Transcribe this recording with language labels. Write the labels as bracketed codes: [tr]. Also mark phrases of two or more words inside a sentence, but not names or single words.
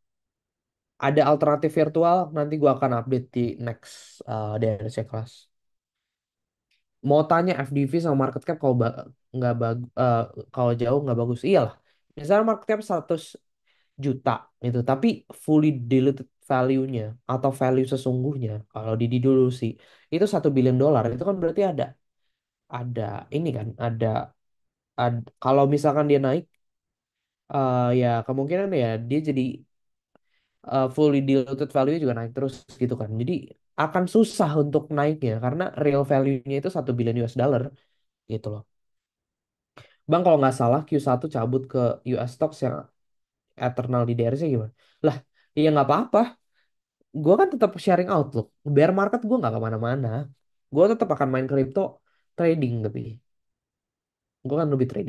[id] Ada alternatif virtual. Nanti gue akan update di [en] next DRC class. [id] Mau tanya FDV sama [en] market cap [id] kalau nggak kalau jauh nggak bagus. Iyalah. Misalnya [en] market cap [id] 100 juta itu, tapi [en] fully diluted value- [id] nya atau value sesungguhnya kalau dulu sih itu 1 billion dolar. Itu kan berarti ada ini kan kalau misalkan dia naik, ya kemungkinan ya dia jadi [en] fully diluted value [id] juga naik terus gitu kan. Jadi akan susah untuk naiknya karena [en] real value- [id] nya itu 1 [en] billion US dollar [id] gitu loh. Bang kalau nggak salah Q1 cabut ke [en] US stocks [id] yang eternal di DRC gimana? Lah, iya nggak apa-apa. Gue kan tetap [en] sharing outlook. Bear market [id] gue nggak kemana-mana. Gue tetap akan main [en] crypto trading [id] tapi gue kan lebih trading.